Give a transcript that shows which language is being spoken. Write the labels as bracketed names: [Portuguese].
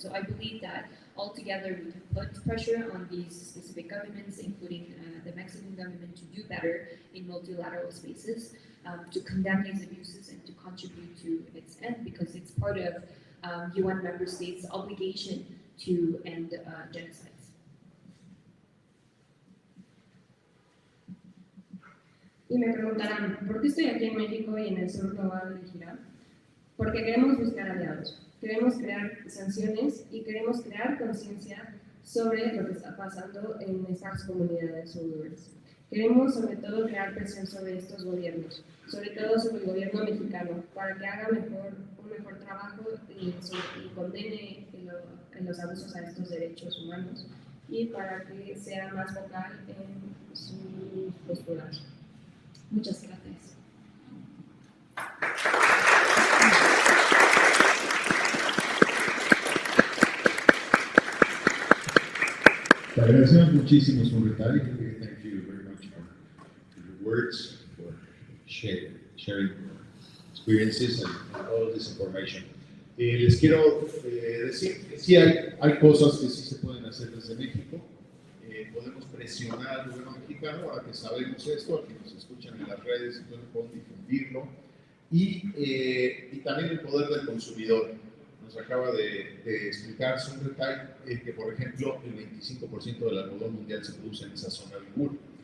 [English] So I believe that altogether we can put pressure on these specific governments, including the Mexican government, to do better in multilateral spaces, to condemn these abuses and to contribute to its end, because it's part of UN member states' obligation to end genocides. [Spanish] Y me preguntarán, ¿por qué estoy aquí en México y en el sur global de Gira? Porque queremos buscar aliados, queremos crear sanciones y queremos crear conciencia sobre lo que está pasando en estas comunidades uigures. Queremos sobre todo crear presión sobre estos gobiernos, sobre todo sobre el gobierno mexicano, para que haga un mejor trabajo y condene en los abusos a estos derechos humanos, y para que sea más vocal en sus posturas. Muchas gracias. Te agradecemos muchísimo su comentario. [English] Thank you very much for your words, for sharing your experiences and all this information. [Spanish] Les quiero decir que sí hay cosas que sí se pueden hacer desde México. Podemos presionar al gobierno mexicano, ahora que sabemos esto, a que nos escuchan en las redes, entonces podemos difundirlo. Y también el poder del consumidor. Nos acaba de explicar Sunretai que, por ejemplo, el 25% del algodón mundial se produce en esa zona de Uigur.